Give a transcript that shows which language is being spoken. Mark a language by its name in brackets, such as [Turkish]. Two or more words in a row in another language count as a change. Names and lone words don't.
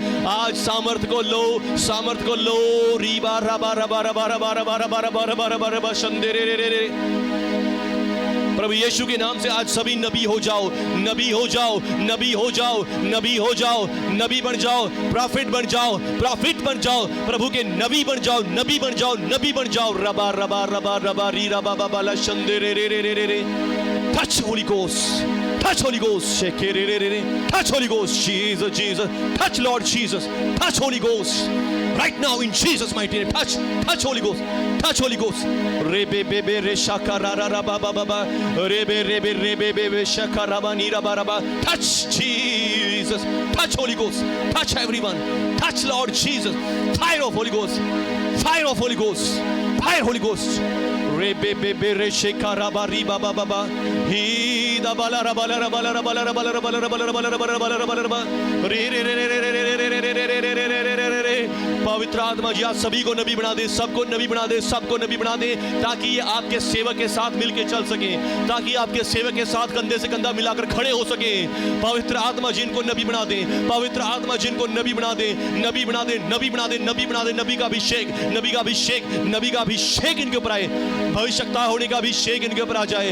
[Hindi] आज सामर्थ को लो, सामर्थ को लो। रीबा रबा रबा रबा रबा रबा रबा रबा रबा रबा रबा शंदे रे रे रे। प्रभु यीशु के नाम से आज सभी नबी हो जाओ, नबी हो जाओ, नबी हो जाओ, नबी हो जाओ, नबी बन जाओ, प्रॉफिट बन जाओ, प्रॉफिट बन जाओ, प्रभु के नबी बन जाओ, नबी बन जाओ, नबी बन जाओ। रबा रबा रबा रबा री रबा बाबा ला शंदे रे रे रे रे रे। [English] Touch Holy Ghost. Touch Holy Ghost. Touch Holy Ghost. Jesus, Jesus. Touch Lord Jesus. Touch Holy Ghost. Right now in Jesus' mighty name. Touch Holy Ghost. Touch Holy Ghost. Rebe bebe re shakara ra ba ba ba ba. Rebe rebe rebe bebe shakara ba ni ra ba ra ba. Touch Jesus. Touch Holy Ghost. Touch everyone. Touch Lord Jesus. Fire of Holy Ghost. Fire of Holy Ghost. Fire Holy Ghost. Rebe bebe re shakara ba ri ba ba ba ba. He da ba la ra ba la ra ba la ra ba la ra ba la ra ba la ra ba la ra ba la ra ba la ra ba la ra ba la ra ba. Re re re re re re re re re re re re re re. [Hindi] पवित्र आत्मा जी आज सभी को नबी बना दे, सबको नबी बना दे, सबको नबी बना दे, ताकि ये आपके सेवक के साथ मिलके चल सके, ताकि आपके सेवक के साथ कंधे से कंधा मिलाकर खड़े हो सके। पवित्र आत्मा जिनको नबी बना दे, पवित्र आत्मा जिनको नबी बना दे, नबी बना दे, नबी बना दे, नबी बना दे, नबी का अभिषेक, नबी का अभिषेक, नबी का अभिषेक इनके ऊपर आए, भविष्यवक्ता होने का अभिषेक इनके ऊपर आ जाए।